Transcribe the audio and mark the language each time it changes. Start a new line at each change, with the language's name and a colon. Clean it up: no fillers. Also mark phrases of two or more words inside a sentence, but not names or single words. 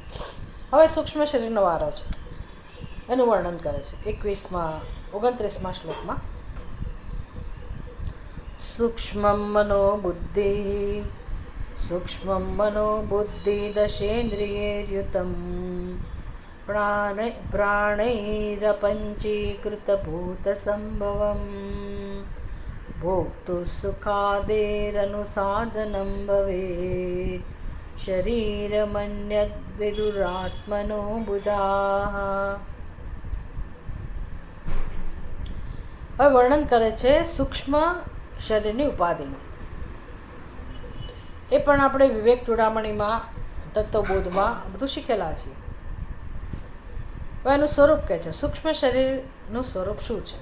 Gujarati: હવે સૂક્ષ્મ શરીરનો વારો છે, એનું વર્ણન કરે છે 29મા શ્લોકમાં.
Sanskrit: સૂક્ષ્મં મનો બુદ્ધિ, સૂક્ષ્મં મનો બુદ્ધિ દશેન્દ્રિયેર્યુતમ प्राणैरपञ्चीकृतभूतसम्भवम् भोक्तुः सुखादेरनुसाधनं भवेत् शरीरमन्यद्विदुरात्मनो बुधाः.
Gujarati: હવે વર્ણન કરે છે સૂક્ષ્મ શરીરની ઉપાધિનું. એ પણ આપણે વિવેક ચૂડામણીમાં, તત્વબોધમાં બધું શીખેલા છીએ. હવે એનું સ્વરૂપ કહે છે, સૂક્ષ્મ શરીરનું સ્વરૂપ શું છે?